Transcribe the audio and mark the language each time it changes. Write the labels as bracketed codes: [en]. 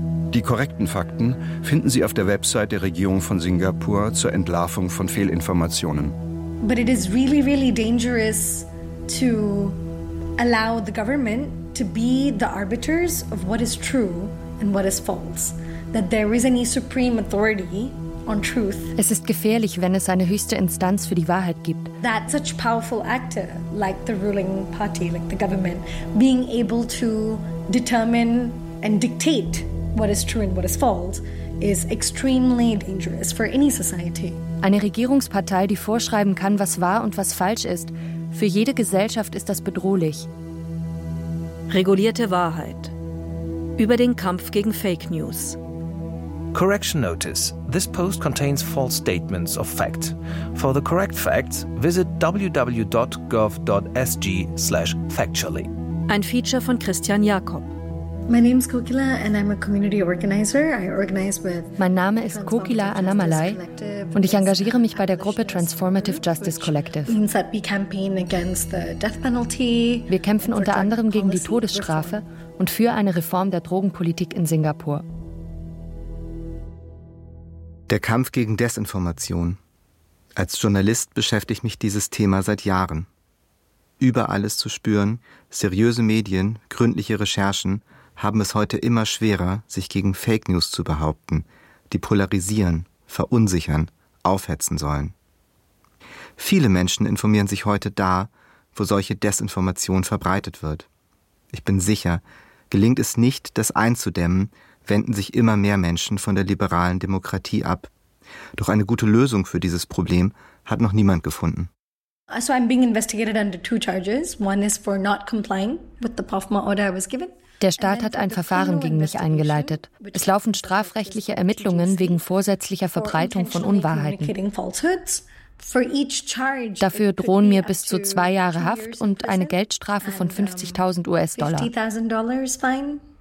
[de] Die korrekten Fakten finden Sie auf der Website der Regierung von Singapur zur Entlarvung von Fehlinformationen. [en] But it is really, really dangerous to allow the government to be the arbiters of what is true and what is false. That there is any supreme authority on truth. [de] Es ist gefährlich, wenn es eine höchste Instanz für die Wahrheit gibt. [en] That such powerful actor like the ruling party, like the government, being able to determine and dictate what is true and what is false is extremely dangerous for any society. [de] Eine Regierungspartei, die vorschreiben kann, was wahr und was falsch ist, für jede Gesellschaft ist das bedrohlich. Regulierte Wahrheit über den Kampf gegen Fake News. [en] Correction notice. This post contains false statements of fact. For the correct facts, visit www.gov.sg/factually. [de] Ein Feature von Christian Jakob. [en] My name is Kokila and I'm a community organizer. I organize with [de] Mein Name ist Kokila Anamalai und ich engagiere mich bei der Gruppe Transformative Justice Collective. [en] Means that we campaign against the death penalty. [de] Wir kämpfen unter anderem gegen die Todesstrafe und für eine Reform der Drogenpolitik in Singapur. Der Kampf gegen Desinformation. Als Journalist beschäftigt mich dieses Thema seit Jahren. Überall ist zu spüren, seriöse Medien, gründliche Recherchen haben es heute immer schwerer, sich gegen Fake News zu behaupten, die polarisieren, verunsichern, aufhetzen sollen. Viele Menschen informieren sich heute da, wo solche Desinformation verbreitet wird. Ich bin sicher, gelingt es nicht, das einzudämmen, wenden sich immer mehr Menschen von der liberalen Demokratie ab. Doch eine gute Lösung für dieses Problem hat noch niemand gefunden. [en] So I'm being investigated under two charges. One is for not complying with the POFMA order I was given. [de] Der Staat hat ein Verfahren gegen mich eingeleitet. Es laufen strafrechtliche Ermittlungen wegen vorsätzlicher Verbreitung von Unwahrheiten. Dafür drohen mir bis zu 2 Jahre Haft und eine Geldstrafe von 50.000 US-Dollar.